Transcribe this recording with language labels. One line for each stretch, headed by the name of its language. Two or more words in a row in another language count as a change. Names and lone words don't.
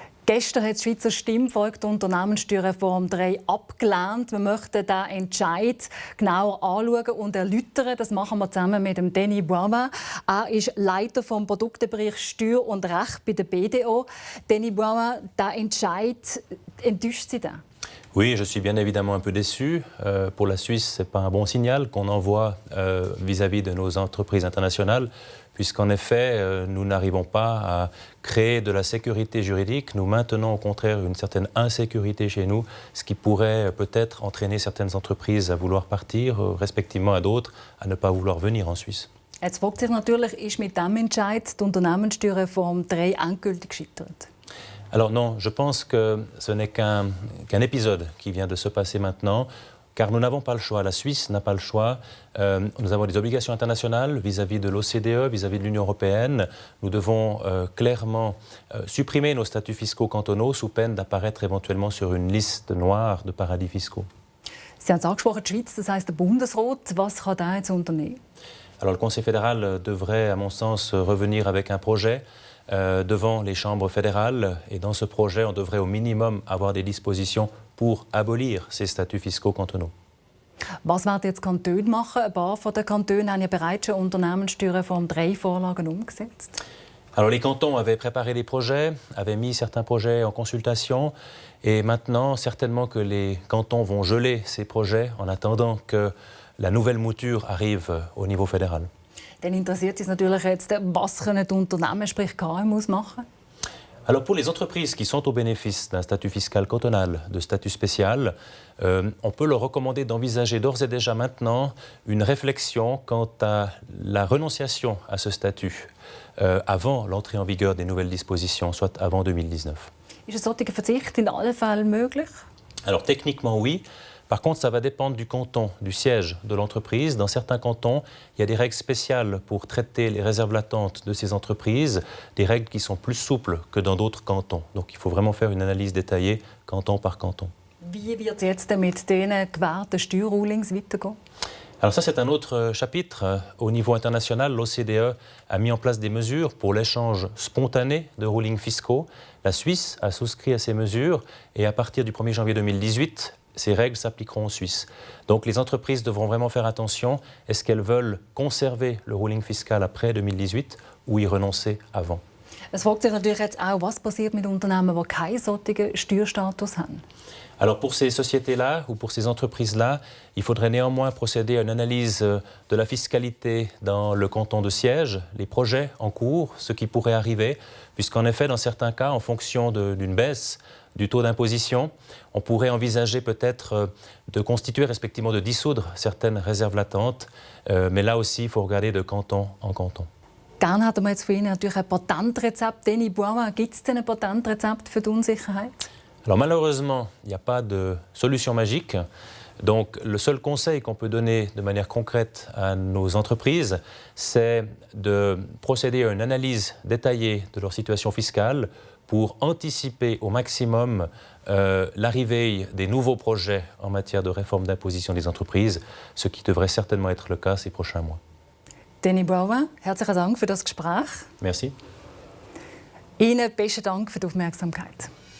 German: Gestern hat das Schweizer Stimmvolk die Unternehmenssteuerreform 3 abgelehnt. Wir möchten diesen Entscheid genauer anschauen und erläutern. Das machen wir zusammen mit dem Denis Boivin. Er ist Leiter vom Produktebereich Steuer und Recht bei der BDO. Denis Boivin, der Entscheid, enttäuscht Sie denn?
French: Oui, je suis bien évidemment un peu déçu. Pour la Suisse, ce n'est pas un bon signal qu'on envoie vis-à-vis de nos entreprises internationales, puisqu'en effet, nous n'arrivons pas à créer de la sécurité juridique. Nous maintenons au contraire une certaine insécurité chez nous, ce qui pourrait peut-être entraîner certaines entreprises à vouloir partir, respectivement à d'autres à ne pas vouloir venir en Suisse.
German: Jetzt fragt sich natürlich, ist mit diesem Entscheid die Unternehmenssteuerreform 3 endgültig gescheitert?
French: Alors non, je pense que ce n'est qu'un épisode qui vient de se passer maintenant, car nous n'avons pas le choix. La Suisse n'a pas le choix. Nous avons des obligations internationales vis-à-vis de l'OCDE, vis-à-vis de l'Union européenne. Nous devons clairement supprimer nos statuts fiscaux cantonaux sous peine d'apparaître éventuellement sur une liste noire de paradis fiscaux.
German: Sie haben es angesprochen, die Schweiz, das heisst der Bundesrat. Was kann der jetzt unternehmen?
French: Alors le Conseil fédéral devrait, à mon sens, revenir avec un projet devant les chambres fédérales. Et dans ce projet, on devrait au minimum avoir des dispositions pour abolir ces statuts fiscaux cantonaux.
German: Was werden jetzt die Kantone machen? Ein paar von den Kantonen haben ja bereits schon Unternehmenssteuerreform 3 Vorlagen umgesetzt.
French: Alors les cantons avaient préparé des projets, avaient mis certains projets en consultation. Et maintenant, certainement que les cantons vont geler ces projets en attendant que la nouvelle mouture arrive au niveau fédéral.
German: Dann interessiert uns natürlich jetzt, was können die Unternehmen, sprich KMUs, machen?
French: Alors pour les entreprises qui sont au bénéfice d'un statut fiscal cantonal, de statut spécial, on peut leur recommander d'envisager d'ores et déjà maintenant une réflexion quant à la renonciation à ce statut avant l'entrée en vigueur des nouvelles dispositions, soit avant 2019.
German: Ist ein solcher Verzicht in allen Fällen möglich?
French: Alors techniquement oui. Par contre, ça va dépendre du canton, du siège de l'entreprise. Dans certains cantons, il y a des règles spéciales pour traiter les réserves latentes de ces entreprises, des règles qui sont plus souples que dans d'autres cantons. Donc il faut vraiment faire une analyse détaillée, canton par canton.
German: Wie wird es jetzt mit diesen gewährten Steuerrulings weitergehen?
French: Alors ça, c'est un autre chapitre. Au niveau international, l'OCDE a mis en place des mesures pour l'échange spontané de rulings fiscaux. La Suisse a souscrit à ces mesures et à partir du 1er janvier 2018, ces règles s'appliqueront en Suisse. Donc les entreprises devront vraiment faire attention. Est-ce qu'elles veulent conserver le ruling fiscal après 2018 ou y renoncer avant?
German: Es fragt sich natürlich jetzt auch, was passiert mit Unternehmen, die keinen solchen Steuerstatus haben.
French: Alors pour ces sociétés-là ou pour ces entreprises-là, il faudrait néanmoins procéder à une analyse de la fiscalité dans le canton de siège, les projets en cours, ce qui pourrait arriver, puisqu'en effet, dans certains cas, en fonction d'une baisse du taux d'imposition, on pourrait envisager peut-être de constituer, respectivement de dissoudre certaines réserves latentes, mais là aussi, il faut regarder de canton en canton.
German: Gerne hätten wir jetzt für Ihnen natürlich ein Patentrezept. Denis Boivin, gibt es denn ein Patentrezept für die Unsicherheit?
French: Alors malheureusement, il n'y a pas de solution magique. Donc le seul conseil qu'on peut donner de manière concrète à nos entreprises, c'est de procéder à une analyse détaillée de leur situation fiscale pour anticiper au maximum l'arrivée des nouveaux projets en matière de réforme d'imposition des entreprises, ce qui devrait certainement être le cas ces prochains mois.
German: Denis Boivin, herzlichen Dank für das Gespräch.
French: Merci.
German: Ihnen besten Dank für die Aufmerksamkeit.